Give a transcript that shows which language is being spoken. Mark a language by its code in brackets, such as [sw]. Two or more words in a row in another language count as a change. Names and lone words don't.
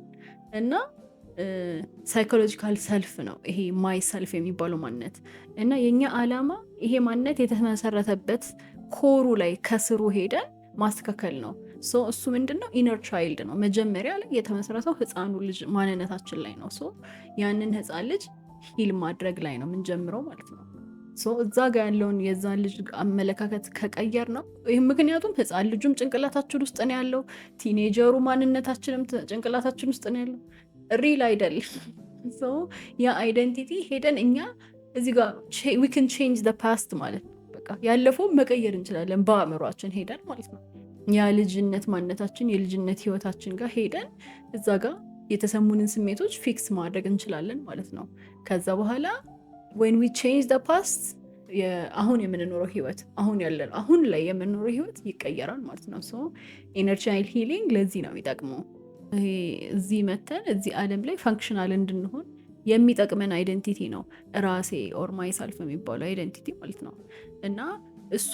[am] እና [en] psychological self [am] ነው ይሄ [en] my self [am] የሚባለው ማንነት። እና የኛ አላማ ይሄ ማንነት የተመሰረተበት ኮሩ ላይ ከስሩ ሄደን ማስተካከል ነው። እሱ ምንድነው [en] inner child [am] ነው። መጀመሪያ ላይ የተመሰረተው ህፃኑ ልጅ ማንነታችን ላይ ነው። ያንን ህፃን ልጅ ሂል ማድረግ ላይ ነው የምንጀምረው ማለት ነው። እዛ ጋር ያለውን የዛን ልጅ አመለካከት ከቀየር ነው ይህ ምክንያቱም ህፃን ልጁም ጭንቅላታችን ውስጥ ነው ያለው፣ ቲኔጀሩ ማንነታችንም ጭንቅላታችን ውስጥ ነው ያለው። ሪል አይደለም። የአይደንቲቲ ሄደን እኛ እዚህ ጋር [en] we can change the past [am] ማለት ነው። በቃ ያለፈውን መቀየር እንችላለን በአእምሯችን ሄደን ማለት ነው። ያ ልጅነት ማንነታችን የልጅነት ህይወታችን ጋር ሄደን እዛ ጋር የተሰሙንን ስሜቶች ፊክስ ማድረግ እንችላለን ማለት ነው። ከዛ በኋላ [en] when we change the past [am] አሁን የምንኖረው ህይወት አሁን ላይ የምንኖረው ህይወት ይቀየራል ማለት ነው። [en] inner child healing [am] ለዚህ ነው የሚጠቅመው። እዚህ መተን እዚህ ዓለም ላይ ፋንክሽናል እንድንሆን የሚጠቅመን አይደንቲቲ ነው ራሴ [en] or myself [am] የሚባለው አይደንቲቲ ማለት ነው። እና እሱ